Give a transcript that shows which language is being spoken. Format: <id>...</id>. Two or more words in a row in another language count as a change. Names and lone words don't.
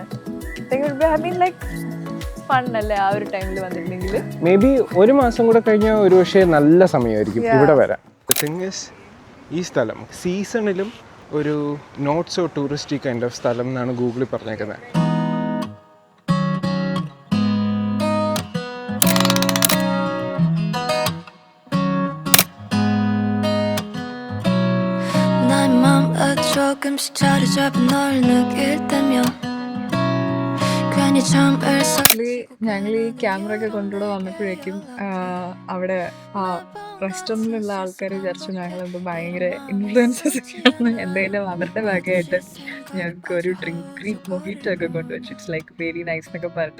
<en>like fun</en> <ml>അല്ലേ ആ ഒരു ടൈമിൽ വന്നിട്ടുണ്ടെങ്കിൽ.</ml> <en>may be</en> <ml>ഒരു മാസം കൂടെ കഴിഞ്ഞാൽ ഒരു പക്ഷേ നല്ല സമയമായിരിക്കും ഇവിടെ വരാൻ. ഈ സ്ഥലം സീസണിലും ഒരു</ml> <en>not so touristy kind of</en> <ml>സ്ഥലം എന്നാണ് ഗൂഗിളിൽ പറഞ്ഞേക്കുന്നത്.</ml> <ko>조금씩 자리 잡은 널 느낄 때면 괜히 잠을</ko> <ml>ഞങ്ങൾ ഈ ക്യാമറ ഒക്കെ കൊണ്ടുകൂടെ വന്നപ്പോഴേക്കും അവിടെ ആ റെസ്റ്റോറൻറ്റിലുള്ള ആൾക്കാർ വിചാരിച്ചു ഞങ്ങളെന്തോ ഭയങ്കര ഇൻഫ്ലുവൻസേഴ്സ് ഒക്കെയാണ്. എന്തെങ്കിലും അവരുടെ ഭാഗമായിട്ട് ഞങ്ങൾക്ക് ഒരു</ml> <en>Greek mojito</en> <ml>ഒക്കെ കൊണ്ടുവച്ചു.</ml> <en>It's like very nice</en> <ml>എന്നൊക്കെ പറഞ്ഞിട്ട്.</ml>